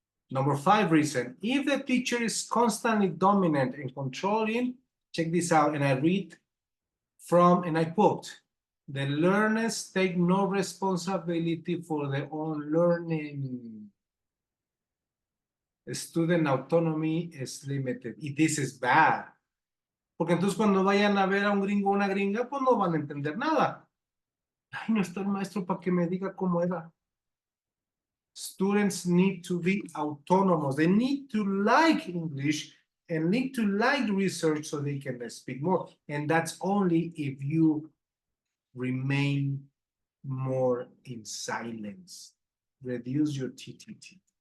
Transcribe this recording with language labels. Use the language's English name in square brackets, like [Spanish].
[English] Number 5 reason, if the teacher is constantly dominant and controlling, check this out, and I read from, and I quote, the learners take no responsibility for their own learning. Student autonomy is limited. Y this is bad. [Spanish] Porque entonces cuando vayan a ver a un gringo o una gringa, pues no van a entender nada. Ay, no está el maestro para que me diga cómo era. [English] Students need to be autonomous. They need to like English and need to like research so they can speak more. And that's only if you remain more in silence. Reduce your TTT.